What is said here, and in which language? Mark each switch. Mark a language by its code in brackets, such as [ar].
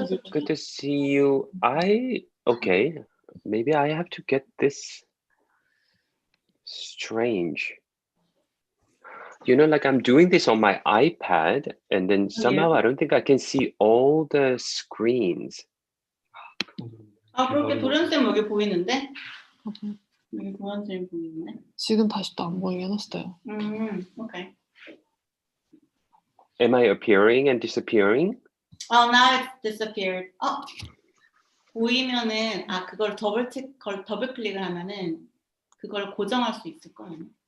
[en] Good to see you. Okay, maybe I have to get this. Strange. You know, like I'm doing this on my iPad and then somehow I don't think I can see all the screens. [ko] 아, 그렇게 도련쌤 여기 보이는데? 여기 도련쌤 보이는데? 지금 다시 또 안 보이게 해놨어요. [en] Okay. Am I appearing and disappearing? Oh, now it's disappeared. [ko] 보이면은, 그걸 더블 클릭을 하면은 그걸 고정할 수 있을 거예요.